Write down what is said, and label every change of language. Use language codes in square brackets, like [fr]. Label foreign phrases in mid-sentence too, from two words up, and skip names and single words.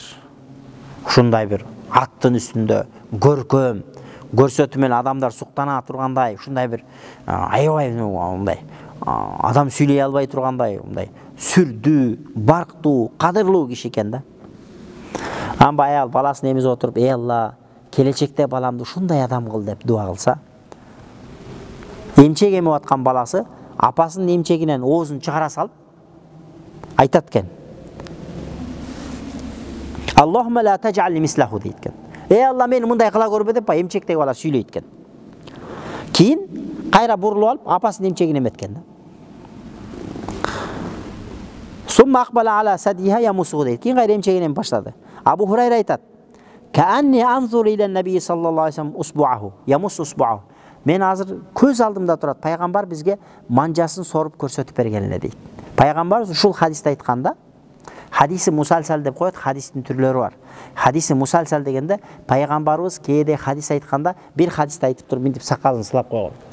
[ky] Ушундай бир аттын үстүндө көркөм, көрсөтүү менен адамдар суктана тургандай, ушундай бир аябай мындай адам сүйлөй албай тургандай, мындай сүрдүү, барктуу, кадырлуу киши экен да. Анан аял баласын эмизип отуруп, эй Алла, келечекте баламды ушундай адам кыл деп дуа кылса, эмчек эмип аткан баласы апасынын эмчегинен оозун чыгара салып айтат экен. [ar] اللهم لا تجعلني مثله [ky] дейт экен. Эй Алла, мени мындай кыла көрбө деп эмчектеги бала сүйлөйт экен. Кийин кайра бурулуп алып апасынын эмчегин эметкен да. [ar] ثم أقبل على ثديه يمصه [ky] дейт. Кийин кайра эмчегин эмип баштады. Абу Хурайра айтат: [ar] "كأني أنظر إلى النبي صلى الله عليه وسلم إصبعه، يمص إصبعه." [ky] Мен азыр көз алдымда турат, пайгамбар бизге манжасын соруп көрсөтүп берген эле дейт. Пайгамбар ушул хадисте айтканда, [ar] حديث مسلسل [ky] деп коет, хадистин түрлөрү бар. [ar] حديث مسلسل [ky] дегенде пайгамбарыбыз кээде хадис айтканда, бир хадисти айтып туруп минтип сакалын сылап койгон.